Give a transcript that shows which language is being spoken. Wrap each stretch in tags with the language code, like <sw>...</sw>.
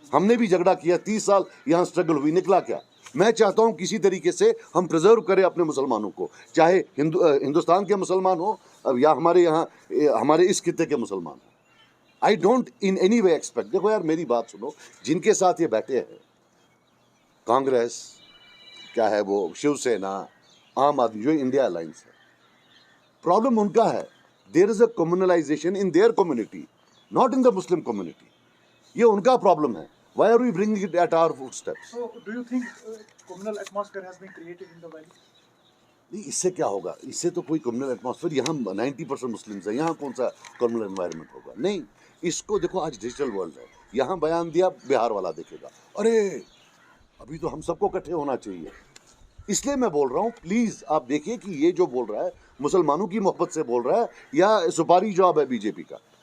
<ur>ہم نے بھی جھگڑا کیا, 30 سال یہاں اسٹرگل ہوئی, نکلا کیا؟ میں چاہتا ہوں کسی طریقے سے ہم پرزرو کریں اپنے مسلمانوں کو, چاہے ہندوستان کے مسلمان ہو یا ہمارے یہاں ہمارے اس خطے کے مسلمان ہوں.</ur> <en>I don't in any way expect.</en> <ur>دیکھو یار میری بات سنو, جن کے ساتھ یہ بیٹھے ہیں کانگریس, کیا ہے وہ شیو سینا, عام آدمی, جو انڈیا الائنس ہے, پرابلم ان کا ہے.</ur> <en>There is a communalization in their community, not in the Muslim community.</en> <ur>یہ ان کا پرابلم ہے.</ur> <en>Why are we bringing it at our footsteps? So, do you think communal atmosphere has been created in the valley?</en> <ur>نہیں, اس سے کیا ہوگا؟ اس سے تو کوئی کمیونل ایٹماسفیئر, یہاں 90% مسلمز ہیں, یہاں کون سا کمیونل انوائرمنٹ ہوگا؟ نہیں. اس کو دیکھو, آج ڈیجیٹل ورلڈ ہے, یہاں بیان دیا بہار والا دیکھے گا, ارے ابھی تو ہم سب کو اکٹھے ہونا چاہیے. اس لیے میں بول رہا ہوں پلیز آپ دیکھیے کہ یہ جو بول رہا ہے مسلمانوں کی محبت سے بول رہا ہے یا سپاری جاب ہے بی جے پی کا.</ur>